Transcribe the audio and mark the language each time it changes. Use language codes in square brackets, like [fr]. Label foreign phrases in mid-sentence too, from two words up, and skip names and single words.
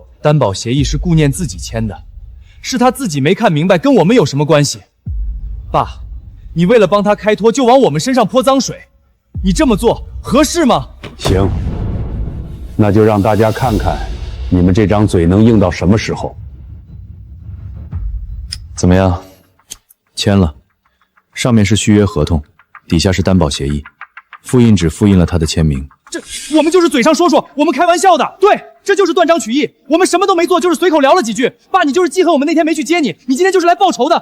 [zh] 担保协议是顾念自己签的，是他自己没看明白，跟我们有什么关系？爸，你为了帮他开脱就往我们身上泼脏水，你这么做合適嗎？行，那就讓大家看看你們這張嘴能硬到什麼時候。怎麼樣？簽了，上面是續約合同，底下是擔保協議，複印紙複印了他的簽名。這我們就是嘴上說說，我們開玩笑的。對，這就是斷章取義。我們什麼都沒做，就是隨口聊了幾句。爸，你就是記恨我們那天沒去接你，你今天就是來報仇的。